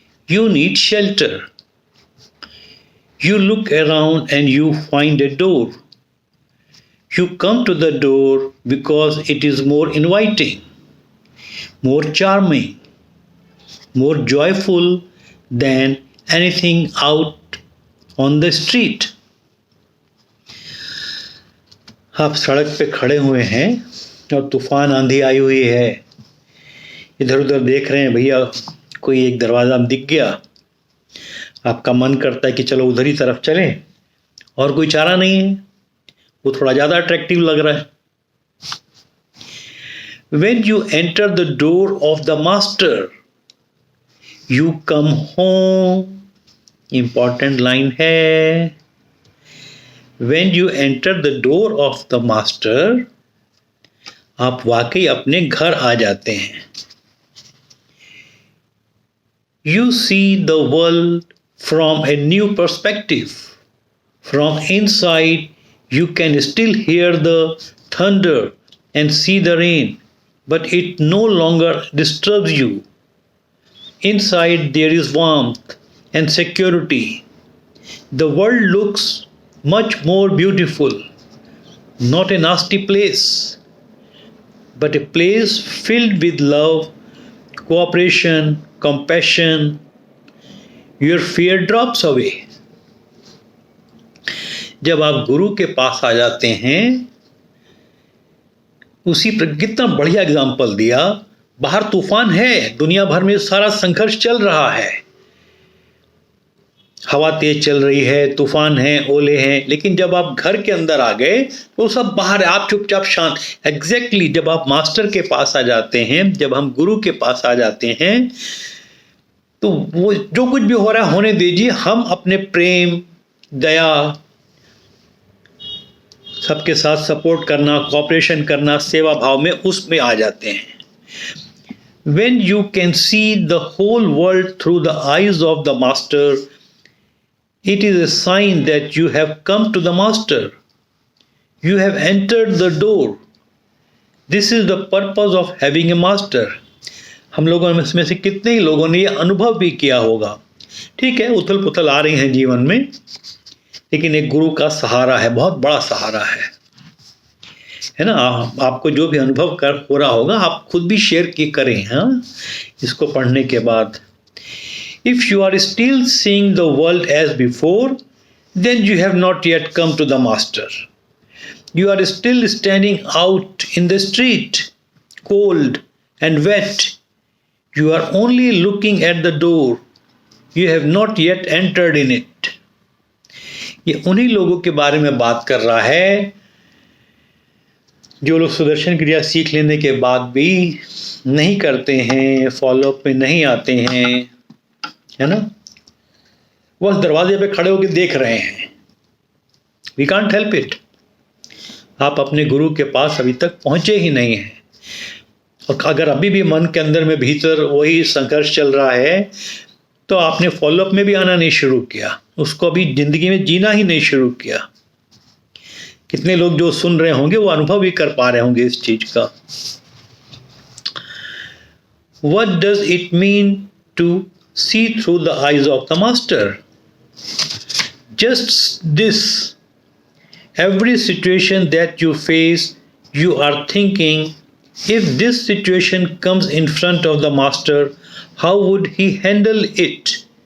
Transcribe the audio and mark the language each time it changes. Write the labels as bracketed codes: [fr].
[en] You need shelter. You look around and you find a door. You come to the door because it is more inviting, more charming, more joyful than anything out on the street. [hi] आप सड़क पे खड़े हुए हैं और तूफान आंधी आई हुई है। इधर उधर देख रहे हैं, भैया कोई एक दरवाजा दिख गया। आपका मन करता है कि चलो उधर ही तरफ चलें, और कोई चारा नहीं है, वो थोड़ा ज़्यादा अट्रैक्टिव लग रहा है। [en] When you enter the door of the master, you come home. Important line है। When you enter the door of the master, [hi] आप वाकई अपने घर आ जाते हैं। [en] You see the world from a new perspective. From inside, you can still hear the thunder and see the rain, but it no longer disturbs you. Inside, there is warmth and security. The world looks much more beautiful. Not a nasty place, but a place filled with love, cooperation, compassion. Your fear drops away. [hi] जब आप गुरु के पास आ जाते हैं, उसी पर कितना बढ़िया example दिया। बाहर तूफान है, दुनिया भर में सारा संघर्ष चल रहा है, हवा तेज चल रही है, तूफान है, ओले हैं, लेकिन जब आप घर के अंदर आ गए तो सब बाहर है, आप चुपचाप शांत। एग्जैक्टली जब आप मास्टर के पास आ जाते हैं, जब हम गुरु के पास आ जाते हैं, तो वो जो कुछ भी हो रहा है होने दीजिए। हम अपने प्रेम, दया, सबके साथ सपोर्ट करना, कोऑपरेशन करना, सेवा भाव में उसमें आ जाते हैं। [en] When you can see the whole world through the eyes of the master, it is a sign that you have come to the master. You have entered the door. This is the purpose of having a master. [hi] हम लोगों में से कितने ही लोगों ने ये अनुभव भी किया होगा। ठीक है, उथल पुथल आ रही हैं जीवन में, लेकिन एक गुरु का सहारा है, बहुत बड़ा सहारा है ना। आपको जो भी अनुभव हो रहा होगा, आप खुद भी शेयर करें। हाँ, इसको पढ़ने के बाद, [en] If you are still seeing the world as before, then you have not yet come to the master. You are still standing out in the street, cold and wet. You are only looking at the door. You have not yet entered in it. [hi] ये उन्हीं लोगों के बारे में बात कर रहा है जो लोग सुदर्शन क्रिया सीख लेने के बाद भी नहीं करते हैं, फॉलोअप में नहीं आते हैं, है ना। वो दरवाजे पे खड़े होकर देख रहे हैं। [en] We can't help it. [hi] आप अपने गुरु के पास अभी तक पहुंचे ही नहीं हैं, और अगर अभी भी मन के अंदर में भीतर वही संघर्ष चल रहा है, तो आपने फॉलोअप में भी आना नहीं शुरू किया, उसको अभी जिंदगी में जीना ही नहीं शुरू किया। कितने लोग जो सुन रहे होंगे वो अनुभव भी कर पा रहे होंगे इस चीज का। [en] What does it mean to see through the eyes of the master? Just this: every situation that you face, you are thinking, if this situation comes in front of the master, how would he handle it?